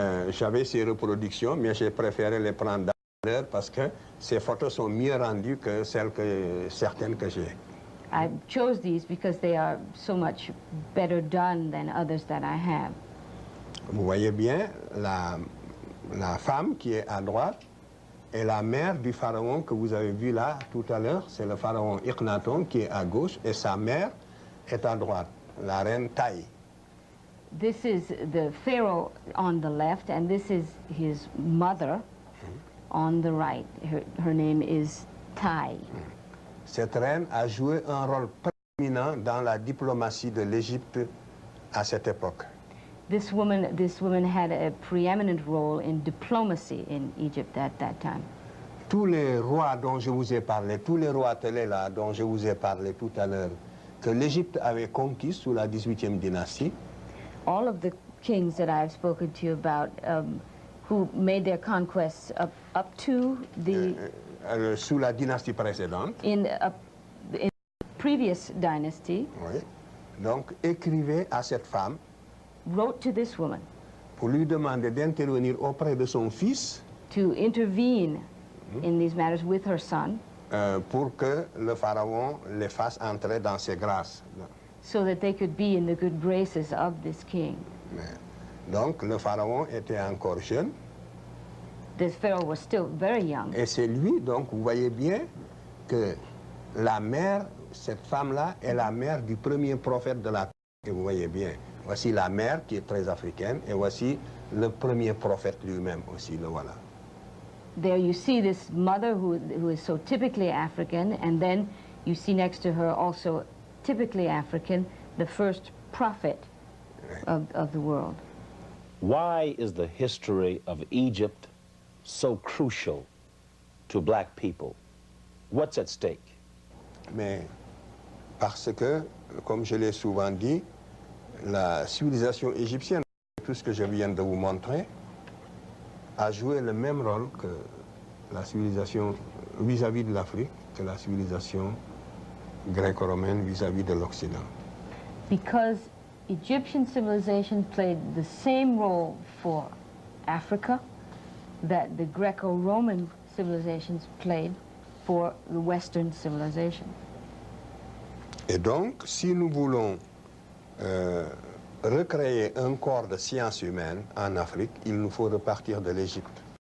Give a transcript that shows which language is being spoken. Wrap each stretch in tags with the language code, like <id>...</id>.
<fr>J'avais ces reproductions, mais j'ai préféré les prendre d'erreur parce que ces photos sont mieux rendues que certaines que j'ai.</fr> <en>I chose these because they are so much better done than others that I have.</en> <fr>Vous voyez bien, la femme qui est à droite est la mère du pharaon que vous avez vu là tout à l'heure. C'est le pharaon Akhenaton qui est à gauche et sa mère est à droite, la reine Taï.</fr> <en>This is the pharaoh on the left, and this is his mother on the right. Her name is Tai.</en> <fr>Cette reine a joué un rôle prééminent dans la diplomatie de l'Égypte à cette époque.</fr> <en>This woman had a preeminent role in diplomacy in Egypt at that time.</en> <fr>Tous les rois dont je vous ai parlé, tous les rois télé là dont je vous ai parlé tout à l'heure, que l'Égypte avait conquis sous la 18e dynastie,</fr> <en>all of the kings that I've spoken to you about who made their conquests up to the</en> <fr>sous la dynastie précédente,</fr> <en>in previous dynasty,</en> <fr>oui, donc écrivait à cette femme</fr> <en>wrote to this woman</en> <fr>pour lui demander d'intervenir auprès de son fils</fr> <en>to intervene in these matters with her son,</en> <fr>pour que le pharaon les fasse entrer dans ses grâces.</fr> <en>so that they could be in the good graces of this king.</en> <fr>Donc le pharaon était encore jeune.</fr> <en>This pharaoh was still very young.</en> <fr>Et c'est lui, donc, vous voyez bien que la mère, cette femme-là, est la mère du premier prophète de la terre. Et vous voyez bien, voici la mère qui est très africaine, et voici le premier prophète lui-même aussi, le voilà.</fr> <en>There you see this mother who is so typically African, and then you see next to her also typically African, the first prophet of the world. Why is the history of Egypt so crucial to black people? What's at stake?</en> <fr>Mais parce que, comme je l'ai souvent dit, la civilisation égyptienne, tout ce que je viens de vous montrer, a joué le même rôle que la civilisation vis-à-vis de l'Afrique, que la civilisation gréco-romaine vis-à-vis de l'Occident.</fr> <en>Because Egyptian civilization played the same role for Africa that the Greco-Roman civilizations played for the Western civilization.</en> <fr>Et donc, si nous voulons recréer un corps de sciences humaines en Afrique, il nous faut repartir de l'Égypte.</fr>